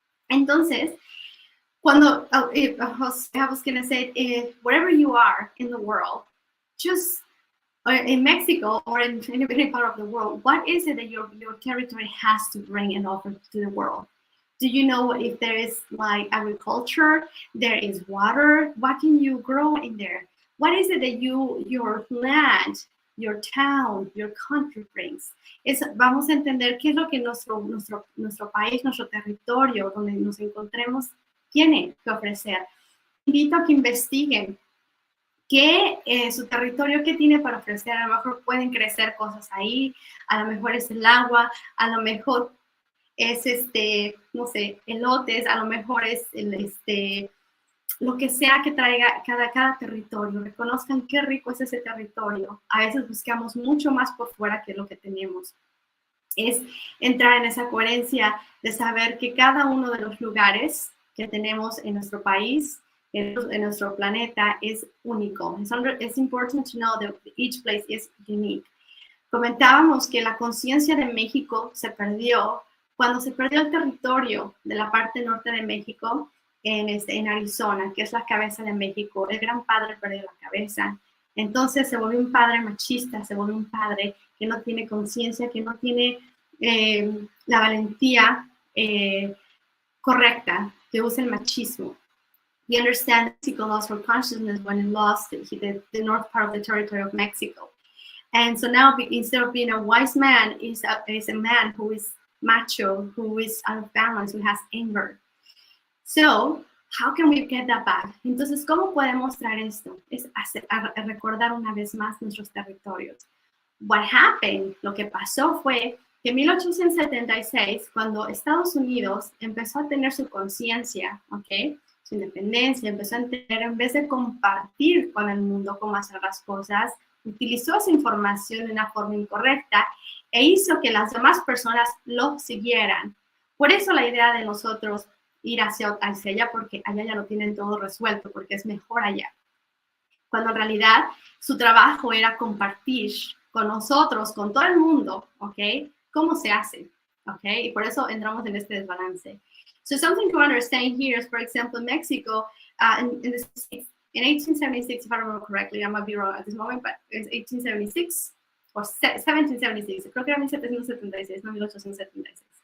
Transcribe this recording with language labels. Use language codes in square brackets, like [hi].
[es] Entonces, cuando [en] I was going to say, wherever you are in the world, just in Mexico or in any part of the world, what is it that your territory has to bring and offer to the world? Do you know if there is like agriculture, there is water? What can you grow in there? What is it that your land, your town, your country brings? [es] Vamos a entender qué es lo que nuestro país, nuestro territorio, donde nos encontremos, tiene que ofrecer. Invito a que investiguen qué su territorio, qué tiene para ofrecer. A lo mejor pueden crecer cosas ahí, a lo mejor es el agua, a lo mejor es no sé, elotes, a lo mejor es lo que sea que traiga cada territorio. Reconozcan qué rico es ese territorio. A veces buscamos mucho más por fuera que lo que tenemos. Es entrar en esa coherencia de saber que cada uno de los lugares que tenemos en nuestro país, en nuestro planeta, es único. [en] It's important to know that each place is unique. [es] Comentábamos que la conciencia de México se perdió cuando se perdió el territorio de la parte norte de México en Arizona, que es la cabeza de México. El gran padre perdió la cabeza. Entonces se volvió un padre machista, se volvió un padre que no tiene conciencia, que no tiene la valentía correcta, que usa el machismo. [en] We understand Mexico lost her consciousness when it lost the north part of the territory of Mexico. And so now, instead of being a wise man, is a man who is macho, who is out of balance, who has anger. So, how can we get that back? [es] Entonces, ¿cómo podemos traer esto? Es recordar una vez más nuestros territorios. [en] What happened, [es] lo que pasó fue que en 1876, cuando Estados Unidos empezó a tener su conciencia, ¿ok?, su independencia, empezó a entender, en vez de compartir con el mundo cómo hacer las cosas, utilizó esa información de una forma incorrecta e hizo que las demás personas lo siguieran. Por eso la idea de nosotros ir hacia allá, porque allá ya lo tienen todo resuelto, porque es mejor allá. Cuando en realidad su trabajo era compartir con nosotros, con todo el mundo, ¿ok?, cómo se hace, ¿ok? Y por eso entramos en este desbalance. [en] So something to understand here is, for example, Mexico, in 1876, if I remember correctly, I might be wrong at this moment, but it's 1876 or 1776. [es] Creo que era 1776, no 1876.